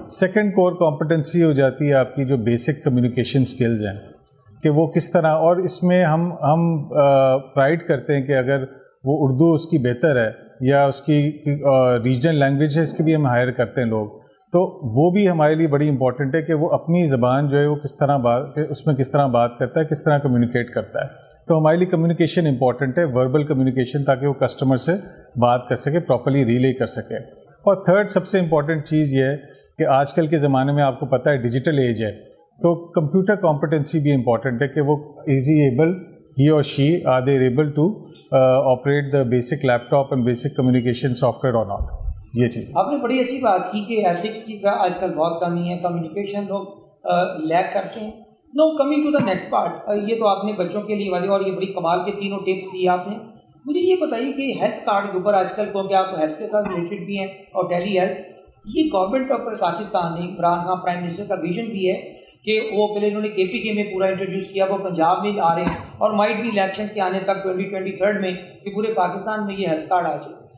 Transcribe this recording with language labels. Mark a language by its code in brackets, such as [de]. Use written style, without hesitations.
[ur] Second کور competency ہو جاتی ہے آپ کی جو بیسک کمیونیکیشن سکلز ہیں, کہ وہ کس طرح, اور اس میں ہم پرائڈ کرتے ہیں کہ اگر وہ اردو اس کی بہتر ہے یا اس کی ریجنل لینگویج ہے, اس کی بھی ہم ہائر کرتے ہیں لوگ, تو وہ بھی ہمارے لیے بڑی امپورٹنٹ ہے کہ وہ اپنی زبان جو ہے وہ کس طرح اس میں کس طرح بات کرتا ہے, کس طرح کمیونیکیٹ کرتا ہے. تو ہمارے لیے کمیونیکیشن امپورٹنٹ ہے, وربل کمیونیکیشن, تاکہ وہ کسٹمر سے بات کر سکے, پراپرلی ریلے کر سکے. اور تھرڈ سب سے امپورٹنٹ چیز یہ ہے کہ آج کل کے زمانے میں آپ کو پتہ ہے ڈیجیٹل ایج ہے, تو کمپیوٹر کمپٹنسی بھی امپورٹنٹ ہے کہ وہ easy able [en] he or she, are they able to operate the basic laptop and basic communication software or not. [ur] یہ چیز آپ نے بڑی اچھی بات کی کہ ایتھکس کی آج کل بہت کمی ہے, کمیونیکیشن لوگ لیک کرتے ہیں. نو coming to the next part, یہ تو آپ نے بچوں کے لیے والی اور یہ بڑی کمال کے تینوں ٹپس دی آپ نے. مجھے یہ بتائیے کہ ہیلتھ کارڈ کے اوپر آج کل کیونکہ آپ ہیلتھ کے ساتھ ریلیٹڈ بھی ہیں اور ٹیلی ہیلتھ, یہ گورنمنٹ آف پاکستان نے, عمران خان پرائم منسٹر کا ویژن بھی ہے کہ وہ پہلے انہوں نے کے پی کے میں پورا انٹروڈیوس کیا, وہ پنجاب میں آ رہے ہیں اور مائٹ بھی الیکشن کے آنے تک 2023 میں کہ پورے پاکستان میں یہ ہیلتھ کارڈ آ جائے.